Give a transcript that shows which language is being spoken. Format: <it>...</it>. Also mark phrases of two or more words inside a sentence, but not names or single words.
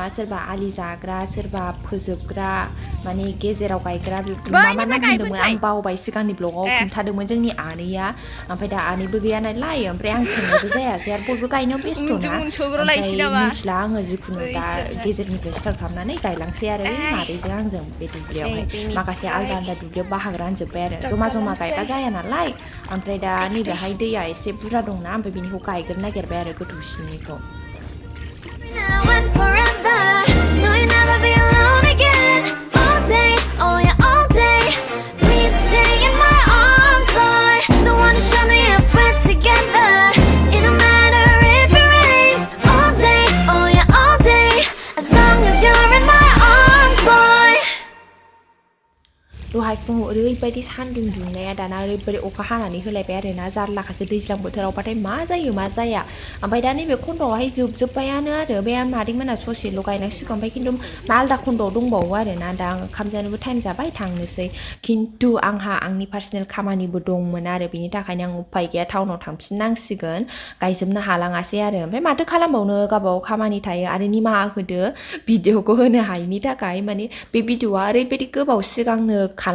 <brx>सोरबा आलि जाग्रा सोरबा फोजोबग्रा माने गेजेराव गायग्रा मा मा नाम होनदोंमोन आं बावबाय सिगांनि ब्लगाव खोन्थादोंमोन जोंनि आनैया ओमफ्राय दा आनैबो गैया नालाय ओमफ्राय आं सोंनायबो जायासै आरो बयबो गायनायाव बेस्थ' ना ओमफ्राय मिथिला आङो जिखुनु दा गेजेरनिफ्राय स्टार्ट खालामनानै गायलांसै आरो मादैजों आंजों बे दुब्लियावहाय माखासे आलदा आलदा दुब्लियाव बाहागो रानजोब्बाय आरो जमा जमा गायबा जाया नालाय ओमफ्राय दा नैबेहाय दैया एसे बुरजा दंना ओमफ्राय बिनिखौ गायग्रोनो नागिरबाय आरो गोथौसिननिखौ</brx> <en>Now and forever. No, you'll never be alone again. All day, oh yeah, all day. Please stay in my arms, boy. The one to show me if we're together. It don't matter if it rains. All day, oh yeah, all day. As long as you're in my arms, boy.</en> <brx>दहाय फुङाव ओरैबायदि सान्दुं दुंनाया दाना ओरैबायदि अखा हानानै होलायबाय आरोना जारलाखासो दैज्लां बोथोरावबाथाय मा जायो मा जाया ओमफ्राय दा नैबे खन्द'आवहाय जोबजोब्बायानो आरो बे मादैमोना ससेल' गायनांसिगौ ओमफ्राय खिन्थु आलदा खन्द'आव दंबावो आरोना दा ओंखाम जानोबो टाइम जाबाय थांनोसै खिन्थु आंहा आंनि पार्सनेल खामानिबो दंमोन आरो बिनि थाखायनो आं उफाय गैया टाउनाव थांफिननांसिगोन गायजोबनो हालाङासै आरो ओमफ्राय माथो खालामबावनो गावबागाव खामानि थायो आरो निमाहा होदो भिडिअखौ होनो हायिनि थाखाय माने बे भिडिअआ ओरैबायदि गोबाव सिगांनो</brx>